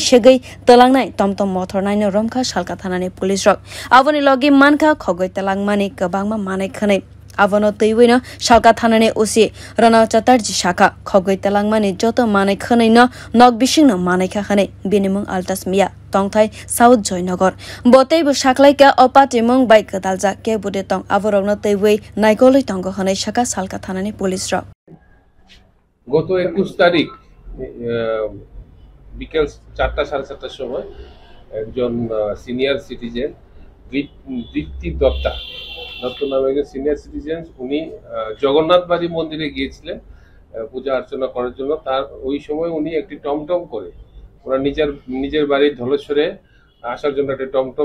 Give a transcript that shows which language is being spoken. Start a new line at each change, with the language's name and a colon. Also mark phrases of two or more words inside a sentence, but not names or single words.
Kok Borok: shegai talangnai tomtom mothor naino romkha salka thanani police rok aboni logi mankha khogwi talang mani kabangma manai khanai abono teiwino salka thanani usi rana chatarji shaka khogwi talang mani joto manai khanai no nok bisingno manai kha khanai binimung altas miya tongthai south joynagar botei bu saklaika opati mung bai kadalja ke bude tong aborogno teiwi naikol tongo khanai shaka salka thanani police rok
Bangla: গত 21 তারিখ বিকেল 4টা 7:30টার সময় একজন সিনিয়র সিটিজেন দীপ্তি দত্ত নামে একজন সিনিয়র সিটিজেন উনি জগন্নাথ বাড়ি মন্দিরে গিয়েছিলেন পূজা অর্চনা করার জন্য তার ওই সময় উনি একটি টমটম করে ওনার নিজের বাড়ির ধলেশ্বরে আসার জন্য একটা টমটমে